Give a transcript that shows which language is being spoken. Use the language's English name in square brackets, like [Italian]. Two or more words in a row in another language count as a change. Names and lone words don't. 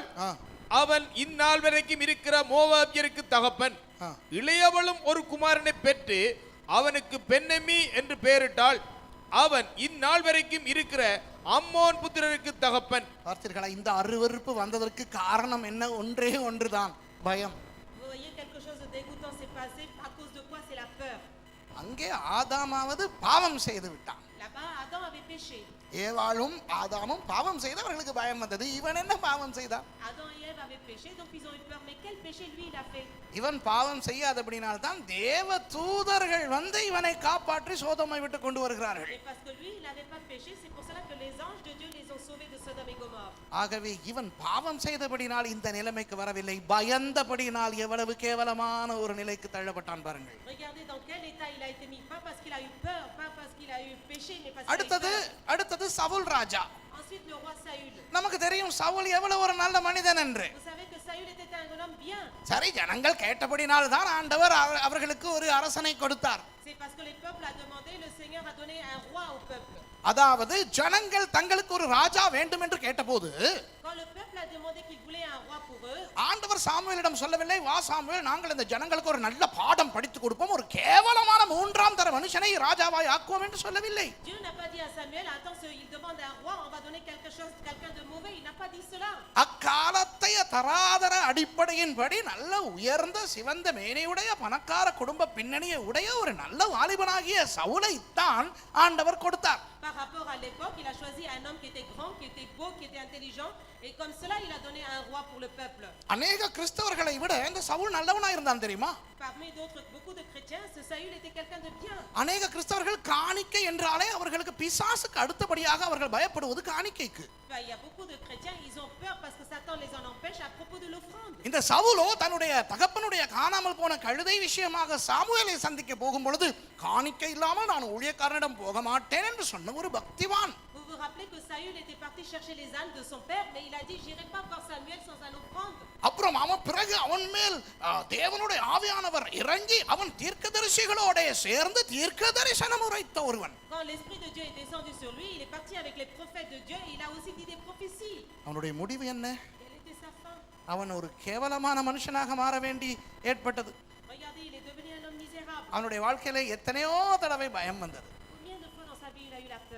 [Tamil] அவன் இந்நாள் வரைக்கும் இருக்கிற மோவாபியருக்கு தகப்பன். இளையவளும் ஒரு குமாரனை பெற்று அவனுக்கு பென்னெமி என்று பெயரிட்டாள். அவன் இந்நாள் வரைக்கும் இருக்கிற அம்மோன் புத்திரருக்கு தகப்பன். பார்த்தீர்களா? இந்த அருவருப்பு வந்ததற்கு காரணம் என்ன? ஒன்றே ஒன்றுதான், பயம். [French] Vous voyez, quelque chose de dégoûtant s'est passé. À cause de quoi? C'est la peur. [Tamil] அங்கே ஆதாமாவது பாவம் செய்து விட்டான். [French] Là-bas, Adam avait péché. [Tamil] ஏவாளும் ஆதாமும் பாவம் செய்து அவர்களுக்கு பயம் வந்தது. இவன் என்ன பாவம் செய்தான்? [French] Adam et Ève avaient péché, donc ils ont eu peur. Mais quel péché lui il a fait? [Tamil] இவன் பாவம் செய்யாதபடினால் தான் தேவ தூதர்கள் வந்து இவனை காப்பாற்றி சோதோமை விட்டு கொண்டு வருகிறார்கள். [French] Et parce que lui, il n'avait pas péché, c'est pour cela que les anges de Dieu les ont sauvés de Sodome et Gomorrhe. [Tamil] ஆகவே இவன் பாவம் செய்தபடினால் இந்த நிலைமைக்கு வரவில்லை, பயந்தபடினால் எவ்வளவு கேவலமான ஒரு நிலைக்கு தள்ளப்பட்டான் பாருங்கள். [French] Regardez dans quel état il a été mis, pas parce qu'il a eu peur, pas parce qu'il a eu péché, mais parce qu'il a eu peur. [Tamil] அடுத்தது சவுல் ராஜா. [French] Ensuite le roi Saül. [Tamil] நமக்கு தெரியும் சவுல் எவ்வளவு ஒரு நல்ல மனிதன் என்று. [French] Vous savez que Saül était un homme bien. [Tamil] சரி, ஜனங்கள் கேட்டபடினால் தான் ஆண்டவர் அவர்களுக்கு ஒரு அரசனை கொடுத்தார். [French] C'est parce que les peuples a demandé, le Seigneur a donné un roi au peuple. [Tamil] அதாவது ஜனங்கள் தங்களுக்கு ஒரு ராஜா வேண்டும் என்று கேட்டபோது [French] Quand le peuple a demandé qu'il voulait un roi pour eux, [Tamil] ஆண்டவர் சாமுவேலிடம் சொல்லவில்லை, வா சாமுவேல், நாங்கள் இந்த ஜனங்களுக்கு ஒரு நல்ல பாடம் படித்து கொடுப்போம், ஒரு கேவலமான 3ஆம் தர மனுஷனை ராஜாவாய் ஆக்குவோம் என்று சொல்லவில்லை. [French] Dieu n'a pas dit à Samuel, attends, il demande un roi, on va donner quelqu'un de mauvais. Il n'a pas dit cela. [Tamil] அக்காலத்தைய தராதர அடிப்படையின்படி நல்ல உயர்ந்த சிவந்த மேனியுடைய பணக்கார குடும்ப பின்னணியை உடைய ஒரு நல்ல வாலிபனாகிய சவுலை தான் ஆண்டவர் கொடுத்தார். [French] Par rapport à l'époque, il a choisi un homme qui était grand, qui était beau, qui était intelligent, et comme cela, il a donné un roi pour le peuple. [Tamil] அநேக கிறிஸ்தவர்களை விட இந்த சவுல் நல்லவனா இருந்தான் தெரியுமா? [French] Parmi d'autres, beaucoup de chrétiens, ce Saül était quelqu'un de bien. [Tamil] அநேக கிறிஸ்தவர்கள் காணிக்கை என்றாலே அவர்களுக்கு பிசாசுக்கு அடுத்தபடியாக அவர்கள் பயப்படுவது காணிக்கைக்கு. [French] Il y a beaucoup de chrétiens, ils ont peur parce que Satan les en empêche à propos de l'offrande. [Tamil] இந்த சவுலோ தன்னுடைய தகப்பனுடைய காணாமல் போன கழுதை விஷயமாக சாமுவேலை சந்திக்க போகும் பொழுது காணிக்கை இல்லாமல் நான் ஊழியக்காரனிடம் போக மாட்டேன் என்று சொன்ன ஒரு பக்திவான். [French] Vous vous rappelez que Saül était parti chercher les ânes de son père, mais il a dit, j'irai pas voir Samuel sans un offrande. [Tamil] அப்புறம் அவன் பிறகு அவன் மேல் தேவனுடைய ஆவியானவர் இறங்கி அவன் தீர்க்கதரிசிகளோட சேர்ந்து தீர்க்க தரிசனம் உரைத்த ஒருவன். [French] Quand l'esprit de Dieu est descendu sur lui, il est parti avec les prophètes de Dieu et il a aussi dit des prophéties. [Tamil] அவனுடைய முடிவு என்ன? [French] Quelle était sa fin? [Tamil] அவன் ஒரு கேவலமான மனுஷனாக மாற வேண்டி ஏற்பட்டது. [French] Regardez, il est devenu un homme misérable. [Tamil] அவனுடைய வாழ்க்கையில எத்தனையோ தடவை பயம் வந்தது. [French] Combien de fois dans sa vie il a eu la peur?